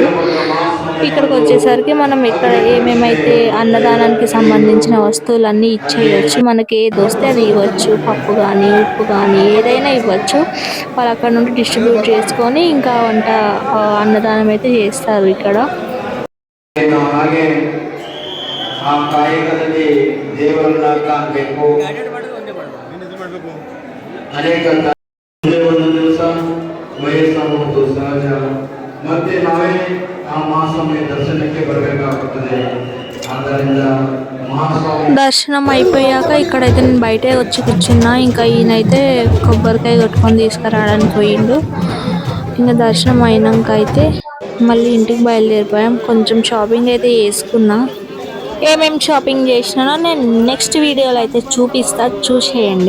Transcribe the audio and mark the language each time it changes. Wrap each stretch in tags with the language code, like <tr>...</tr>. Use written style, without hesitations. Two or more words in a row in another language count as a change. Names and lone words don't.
<te>ఇక్కడికి వచ్చేసరికి మనం ఇక్కడ ఏమేమైతే అన్నదానానికి సంబంధించిన వస్తువులన్నీ ఇచ్చేయచ్చు, మనకి ఏది వస్తే అది ఇవ్వచ్చు, పప్పు కానీ ఉప్పు కానీ ఏదైనా ఇవ్వచ్చు. వాళ్ళు అక్కడ నుండి డిస్ట్రిబ్యూట్ చేసుకొని ఇంకా వంట అన్నదానం అయితే చేస్తారు ఇక్కడ.</te> <kn>ಹಾಗೆ ಆ ಕಾಯಕದಲ್ಲಿ ದೇವರನ್ನ ಕಾಣಬೇಕು. ಅನೇಕ ಒಂದೊಂದು ದಿವಸ ವಯಸ್ಸಾಗುವುದು ಸಹಜ, ಮತ್ತೆ ನಾವೇ ಆ ಮಹಾಸ್ವಾಮಿ ದರ್ಶನಕ್ಕೆ ಬರಬೇಕಾಗುತ್ತದೆ. ಆದ್ದರಿಂದ మహాస్వామి</kn> <te>దర్శనం అయిపోయాక ఇక్కడైతే నేను బయటే వచ్చి కూర్చున్నా. ఇంకా ఈయనైతే కొబ్బరికాయ కొట్టుకొని తీసుకురావడానికి పోయిండు. ఇంకా దర్శనం అయినాక అయితే మళ్ళీ ఇంటికి బయలుదేరిపోయాం. కొంచెం షాపింగ్ అయితే చేసుకున్నా. ఏమేమి షాపింగ్ చేసినానో నేను నెక్స్ట్ వీడియోలో అయితే చూపిస్తా, చూసేయండి.</te>